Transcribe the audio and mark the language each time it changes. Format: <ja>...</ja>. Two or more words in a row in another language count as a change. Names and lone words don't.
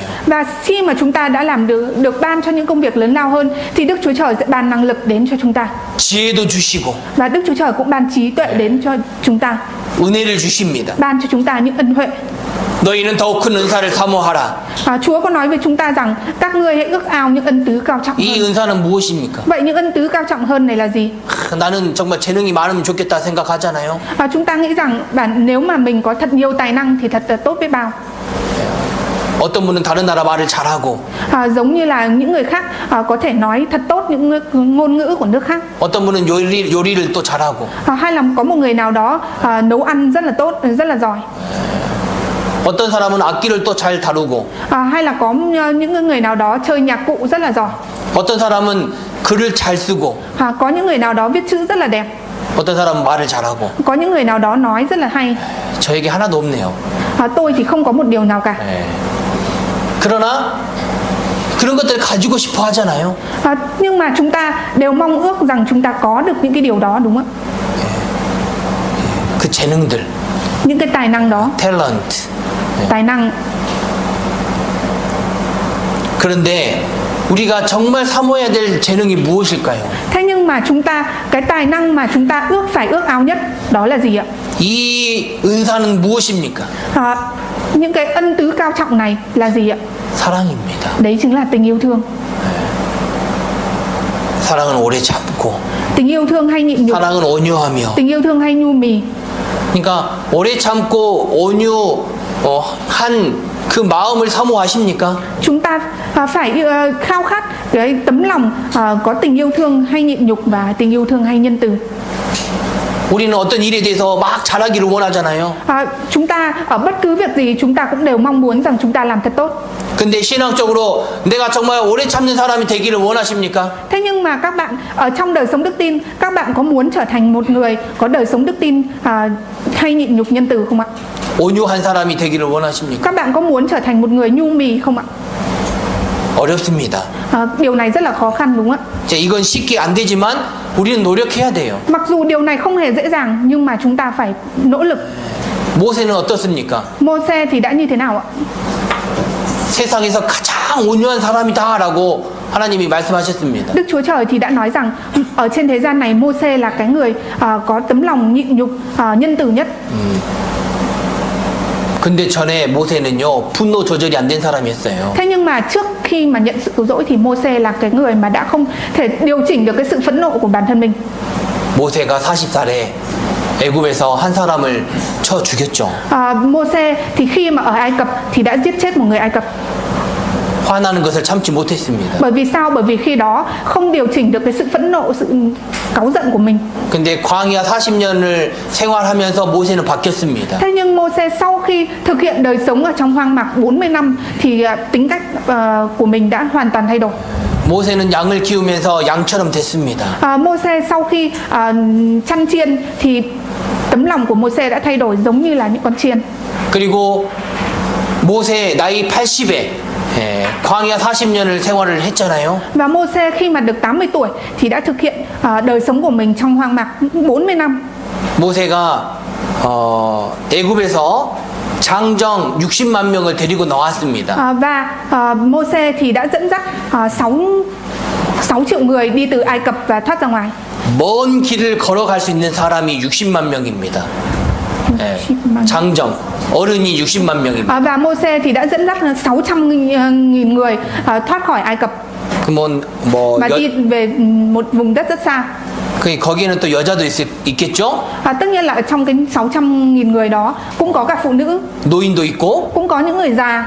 <vi>Và khi mà chúng ta đã làm được ban cho những công việc lớn lao hơn thì Đức Chúa Trời sẽ ban năng lực đến cho chúng ta.</vi> <ko>지혜도 주시고.</ko> <vi>Và Đức Chúa Trời cũng ban trí tuệ đến cho chúng ta.</vi> <ko>은혜를 주십니다.</ko> <vi>Ban cho chúng ta những ân huệ.</vi> <ko>너희는 더욱 큰 은사를 사모하라.</ko> <vi>Chúa có nói với chúng ta rằng các ngươi hãy ước ao những ân tứ cao trọng hơn.</vi> <ko>이 은사는 무엇입니까?</ko> <vi>Vậy những ân tứ cao trọng hơn này là gì?</vi> <ko>나는 정말 재능이 많으면 좋겠다 생각하잖아요.</ko> <vi>Chúng ta nghĩ rằng nếu mà mình có thật nhiều tài năng thì thật là tốt biết bao.</vi> <ko>어떤 분은 다른 나라 말을 잘하고.</ko> <vi>Giống như là những người khác có thể nói thật tốt những ngôn ngữ của nước khác.</vi> <ko>어떤 분은 요리를 또 잘하고.</ko> <vi>Hay là có một người nào đó nấu ăn rất là tốt, rất là giỏi.</vi> <ko>어떤 사람은 악기를 또 잘 다루고.</ko> <vi>Hay là có những người nào đó chơi nhạc cụ rất là giỏi.</vi> <ko>어떤 사람은 글을 잘 쓰고.</ko> <vi>Có những người nào đó viết chữ rất là đẹp.</vi> <ko>어떤 사람은 말을 잘하고.</ko> <vi>Có những người nào đó nói rất là hay.</vi> <ko>저에게 하나도 없네요.</ko> <vi>Tôi thì không có một điều nào cả.</vi> <ko>그러나 그런 것들을 가지고 싶어 하잖아요.</ko> <vi>Nhưng mà chúng ta đều mong ước rằng chúng ta có được những cái điều đó đúng không ạ?</vi> <ko>그 재능들.</ko> <vi>Những cái tài năng đó.</vi> <ko>탤런트.</ko> <vi>tài năng.</vi> <ko>그런데 우리가 정말 사모해야 될 재능이 무엇일까요?</ko> <vi>Thế nhưng mà cái tài năng mà chúng ta phải ước ao nhất đó là gì ạ?</vi> <ko>이 은사는 무엇입니까?</ko> <vi>Những cái ân tứ cao trọng này là gì ạ?</vi> <ko>사랑입니다.</ko> <vi>Đấy chính là tình yêu thương.</vi> <ko>사랑은 오래 참고.</ko> <vi>Tình yêu thương hay nhịn nhục.</vi> <ko>사랑은 온유하며.</ko> <vi>Tình yêu thương hay nhu mì.</vi> <ko>그러니까 오래 참고 온유한 그 마음을 사모하십니까?</ko> <vi>Chúng ta phải khao khát cái tấm lòng có tình yêu thương hay nhịn nhục và tình yêu thương hay nhân từ.</vi> <ko>우리는 어떤 일에 대해서 막 잘하기를 원하잖아요.</ko> <vi>Chúng ta ở bất cứ việc gì chúng ta cũng đều mong muốn rằng chúng ta làm thật tốt.</vi> <ko>근데 신앙적으로 내가 정말 오래 참는 사람이 되기를 원하십니까?</ko> <vi>Thế nhưng mà các bạn ở trong đời sống đức tin, các bạn có muốn trở thành một người có đời sống đức tin hay nhịn nhục nhân từ không ạ?</vi> <ko>온유한 사람이 되기를 원하십니까?</ko> <vi>Các bạn có muốn trở thành một người nhu mì không ạ?</vi> <ko>어렵습니다.</ko> <vi>Điều này rất là khó khăn đúng không ạ?</vi> <ko>이건 쉽게 안 되지만 우리는 노력해야 돼요.</ko> <vi>Mặc dù điều này không hề dễ dàng nhưng mà chúng ta phải nỗ lực.</vi> <ko>모세는 어떻습니까?</ko> <vi>Mô-se thì đã như thế nào ạ?</vi> <ko>세상에서 가장 온유한 사람이다라고 하나님이 말씀하셨습니다.</ko> <vi>Đức Chúa Trời thì đã nói rằng ở trên thế gian này Mô-se là cái người có tấm lòng nhịn nhục, nhân từ nhất.</vi> <ko>근데 전에 모세는요 분노 조절이 안 된 사람이었어요.</ko> <vi>Thế nhưng mà trước khi mà nhận sự cứu rỗi thì Mô-se là cái người mà đã không thể điều chỉnh được cái sự phẫn nộ của bản thân mình.</vi> <ko>모세가 40살에 애굽에서 한 사람을 쳐 죽였죠.</ko> <vi>Mô-se thì khi mà ở Ai Cập thì đã giết chết một người Ai Cập.</vi> <ko>화나는 것을 참지 못했습니다.</ko> <vi>Bởi vì sao? Bởi vì khi đó không điều chỉnh được cái sự phẫn nộ, sự cáu giận của mình.</vi> <ko>근데 광야 40년을 생활하면서 모세는 바뀌었습니다.</ko> <vi>Thế nhưng Mô-se sau khi thực hiện đời sống ở trong hoang mạc 40 năm thì tính cách của mình đã hoàn toàn thay đổi.</vi> <ko>모세는 양을 키우면서 양처럼 됐습니다.</ko> <vi>Mô-se sau khi chăn chiên thì tấm lòng của Mô-se đã thay đổi giống như là những con chiên.</vi> <ko>그리고 모세 나이 80에 광야 40년을 생활을 했잖아요.</ko> <vi>Và Mô-se khi mà được 80 tuổi thì đã thực hiện đời sống của mình trong hoang mạc 40 năm.</vi> <ko>모세가 애굽에서 장정 60만 명을 데리고 나왔습니다.</ko> <vi>Và Mô-se thì đã dẫn dắt 6 triệu người đi từ Ai Cập và thoát ra ngoài.</vi> <ko>먼 길을 걸어갈 수 있는 사람이 60만 명입니다. 장정 어른이 60만 명입니다.</ko> <vi>Và Mô-se thì đã dẫn dắt 600.000 người thoát khỏi Ai Cập và đi về một vùng đất rất xa.</vi> <ko>거기에는 또 여자도 있겠죠?</ko> <vi>Tất nhiên là ở trong cái 600.000 người đó cũng có cả phụ nữ,</vi> <ko>노인도 있고,</ko> <vi>cũng có những người già,</vi>